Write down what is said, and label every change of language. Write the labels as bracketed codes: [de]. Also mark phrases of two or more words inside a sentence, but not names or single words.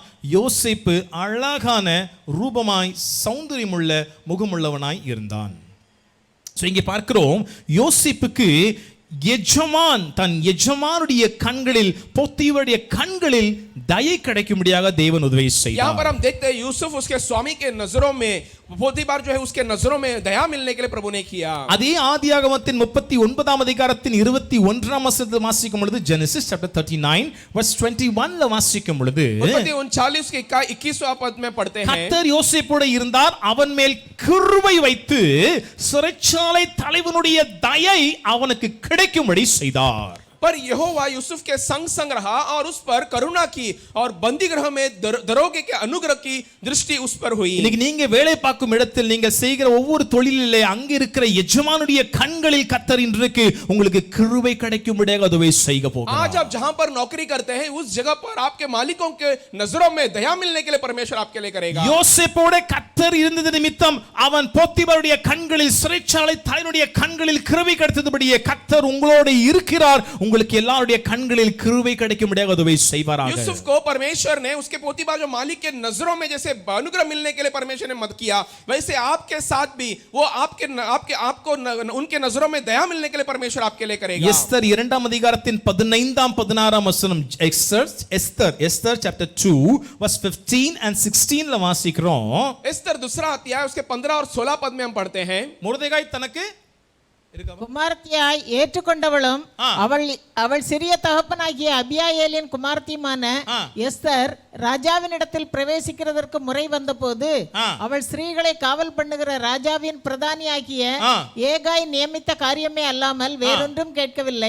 [ta] யோசேப்பு அழகான ரூபமாய் சௌந்தரியமுள்ள முகமுள்ளவனாய் இருந்தான். இங்கே பார்க்கிறோம், யோசேப்புக்கு எஜமான் தன் எஜமானுடைய கண்களில், போத்திவருடைய கண்களில் दया கிடைக்கும்படியாக தேவன் உதவி செய்தார். [hi] यहाँ पर हम देखते हैं यूसुफ उसके स्वामी के नजरों में, पोतीफार जो है उसके नजरों में दया मिलने के लिए प्रभु ने किया। [ta] அதே ஆதியாகமத்தின் 39 அதிகாரத்தின் 21 வசனத்தை வாசிக்கும் பொழுது, [en] Genesis chapter 39 verse 21 [ta] வாசிக்கும் பொழுது, [hi] उत्पत्ति 39 के 21वां पद में पढ़ते हैं, [ta] கர்த்தர் யோசேப்போடு இருந்தார், அவன் மேல் கிருபை வைத்து சிறைச்சாலை தலைவனுடைய தயை அவனுக்கு கிடைக்கும்படி செய்தார். [hi] पर यहोवा यूसुफ के संग संग रहा और उस पर करुणा की और बंदी गृह में दरोगे के अनुग्रह की दृष्टि उस पर हुई। [ta] இன்னைக்கு நீங்க வேலை பார்க்கும் இடத்தில் நீங்க செய்கிற ஒவ்வொரு தொழிலிலே அங்க இருக்கிற எஜமானுடைய கண்களில் கர்த்தர் இன்றைக்கு உங்களுக்கு கிருபை கிடைக்கும்படியாக அதுவே செய்ய போகிறார். [hi] आज आप जहां पर नौकरी करते हैं उस जगह पर आपके मालिकों के नजरों में दया मिलने के लिए परमेश्वर आपके लिए करेगा। [ta] யோசேப்போட கர்த்தர் இருந்தது நிமித்தம் அவன் போத்திபாருடைய கண்களில் சிறைச்சாலை தாயினுடைய கண்களில் கிருபை கிடைத்ததுபடியே கர்த்தர் உங்களோடு இருக்கிறார். உங்களுக்கு எல்லாருடைய கண்களில் கிருபை கிடைக்கும்படியாக அதுவே செய்வாராக. [hi] यूसुफ को परमेश्वर ने उसके पोतीबार जो मालिक के नजरों में जैसे अनुग्रह मिलने के लिए परमेश्वर ने मदद किया, वैसे आपके साथ भी वो आपको उनके नजरों में दया मिलने के लिए परमेश्वर आपके लिए करेगा। [ta] எஸ்தர் 2ஆம் அதிகாரத்தின் 15ஆம் 16ஆம் வசனம், எஸ்தர் [en] chapter 2 verse 15 and 16 [ta] ல வாசிக்கிறோம். [hi] एस्तर दूसरा अध्याय उसके 15 और 16 पद में हम पढ़ते हैं। [ta] மொர்தெகாய் தனக்கு குமாரத்தியாய் ஏற்றுக்கொண்டவளும் அவள் சிறிய தகப்பனாகிய அபியாயேலின் குமாரத்தியுமான எஸ்தர் ராஜாவினிடத்தில் பிரவேசிக்கிறதற்கு முறை வந்தபோது அவள் ஸ்திரீகளை காவல் பண்ணுகிற ராஜாவின் பிரதானியாகிய ஏகாய் நியமித்த காரியமே அல்லாமல் வேறொன்றும் கேட்கவில்லை.